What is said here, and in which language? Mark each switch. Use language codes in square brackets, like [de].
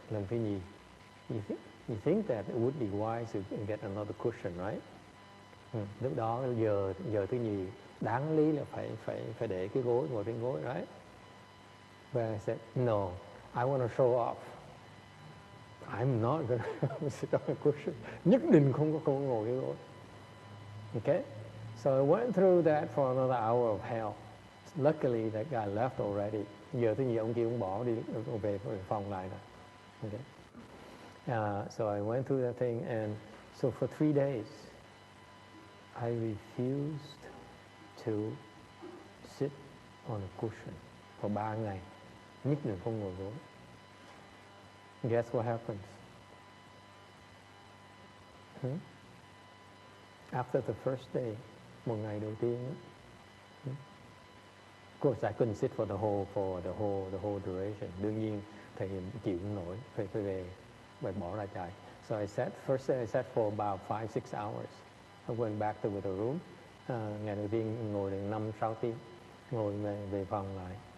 [vi] Lần thứ nhì, [en] you think that it would be wise to get another cushion, right? [vi] Lúc đó giờ thứ nhì đáng lý là phải để cái gối, ngồi trên gối, right? [en] But I said no, I want to show off. I'm not gonna sit on a cushion. [vi] Nhất định không có ngồi cái gối. [en] Okay, so I went through that for another hour of hell. Luckily that guy left already. [vi] Giờ thứ nhì ông kia ông bỏ đi về phòng lại rồi. [en] Okay. So I went through that thing, and so for 3 days I refused to sit on a cushion for 3 ngày. [vi] Nhất định không ngồi gối. [en] Guess what happens? After the first day, [vi] một ngày đầu tiên, [en] of course I couldn't sit for the whole duration. [vi] Đương nhiên thầy chịu không nổi, phải về bỏ ra chạy. [en] So first day I sat for about 5-6 hours. I went back to the room. [vi] Ngày đầu tiên ngồi được 5-6 tiếng, ngồi về phòng lại.